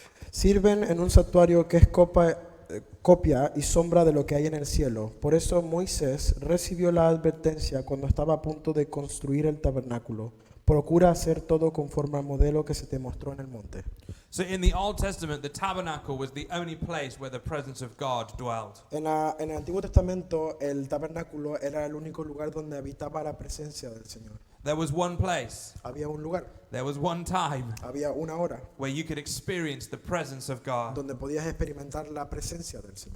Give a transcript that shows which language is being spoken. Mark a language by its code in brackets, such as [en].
[es] Sirven en un santuario que es copia y sombra de lo que hay en el cielo. Por eso Moisés recibió la advertencia cuando estaba a punto de construir el tabernáculo. Procura hacer todo conforme al modelo que se te mostró en el monte. [en] So in the Old Testament, the tabernacle was the only place where the presence of God dwelled. [es] En el Antiguo Testamento, el tabernáculo era el único lugar donde habitaba la presencia del Señor. [en] There was one place, [es] Había un lugar, [en] there was one time [es] había una hora [en] where you could experience the presence of God. [es] donde podías experimentar la presencia del Señor.